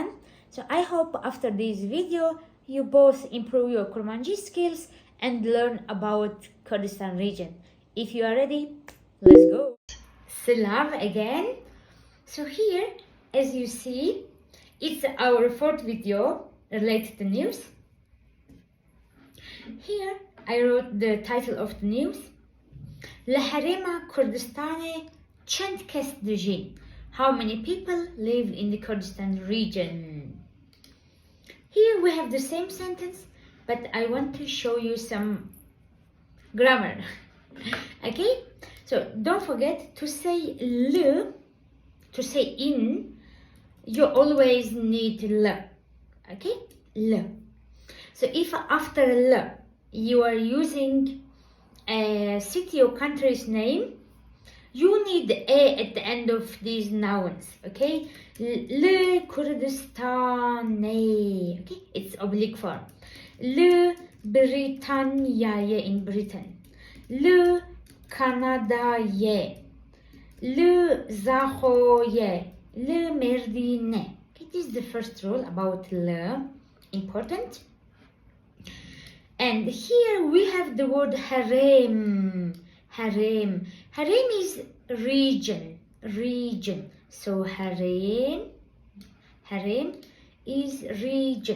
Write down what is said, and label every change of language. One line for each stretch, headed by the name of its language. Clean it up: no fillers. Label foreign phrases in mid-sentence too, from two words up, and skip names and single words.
English: So I hope after this video you both improve your Kurmanji skills and learn about Kurdistan region. If you are ready, let's go. Selam again. So here, as you see, it's our fourth video related to news. Here, I wrote the title of the news.
Kurdish: لحريم كردستان چند کس دژین?
English: How many people live in the Kurdistan region? Here we have the same sentence, but I want to show you some grammar. Okay? So don't forget to say le. To say in, you always need l. Okay? L. So if after l you are using a city or country's name, you need a at the end of these nouns. Okay?
Kurdish: Le Kurdistane.
English: Okay? It's oblique form.
Kurdish: Le Britanniaye
English: in Britain.
Kurdish: Le Canadaye. Le Zahoye, Le Merdine.
English: Okay, this is the first rule about le, important. And here we have the word harem. Harem. Harem is region. Region. So harem is region.